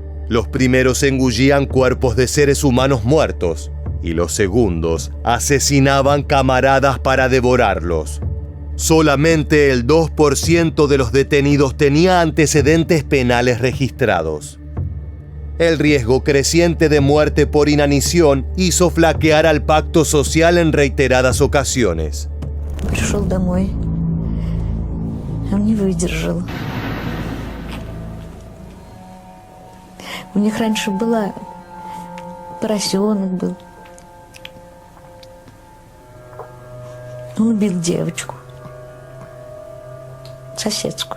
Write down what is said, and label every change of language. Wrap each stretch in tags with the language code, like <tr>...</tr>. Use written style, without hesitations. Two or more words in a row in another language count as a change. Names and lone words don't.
<es>Los primeros engullían cuerpos de seres humanos muertos y los segundos asesinaban camaradas para devorarlos. Solamente el 2% de los detenidos tenía antecedentes penales registrados. El riesgo creciente de muerte por inanición hizo flaquear al pacto social en reiteradas ocasiones.</es> <ru>Пришел домой, он не выдержал. У них раньше была поросенок был. Он убил девочку, соседскую.</ru>